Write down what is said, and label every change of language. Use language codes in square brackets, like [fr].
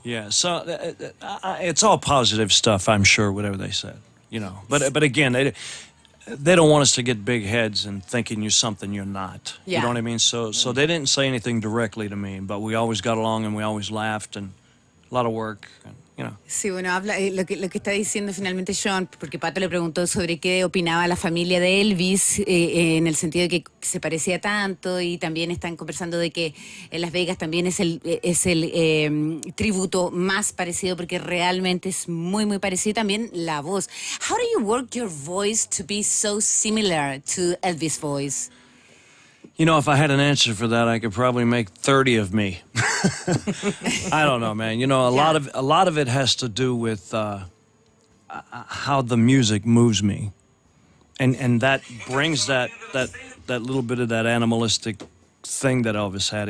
[en] Yeah, so it's all positive stuff, I'm sure, whatever they said. But again, they don't want us to get big heads and thinking you're something you're not. Yeah. You know what I mean? So they didn't say anything directly to me, but we always got along and we always laughed and a lot of work. [es] Sí, bueno, habla lo que está diciendo finalmente Shawn, porque Pato le preguntó sobre qué opinaba la familia de Elvis, en el sentido de que se parecía tanto, y también están conversando de que en Las Vegas también es el tributo más parecido, porque realmente es muy, muy parecido. También la voz. [en] How do you work your voice to be so similar to Elvis' voice? If I had an answer for that, I could probably make 30 of me. I don't know, man. A lot of it has to do with how the music moves me, and that brings that little bit of that animalistic thing that Elvis had.